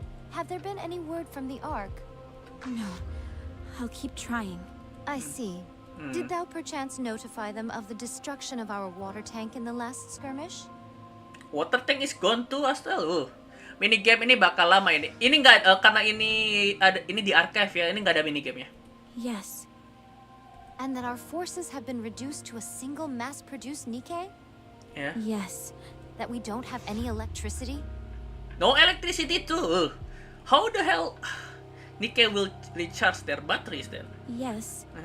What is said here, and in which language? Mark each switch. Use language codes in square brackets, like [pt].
[en] Have there been any word from the Ark? No. I'll keep trying. I see. Did thou perchance notify them of the destruction of our water tank in the last skirmish? Water tank is gone too as well. [id] Minigame ini bakal lama ini. Ini nggak karena ini di archive ya. Ini nggak ada minigamenya. [en] Yes. And that our forces have been reduced to a single mass-produced Nikke? Yeah. Yes. That we don't have any electricity? No electricity too. How the hell Nikke will recharge their batteries then? Yes.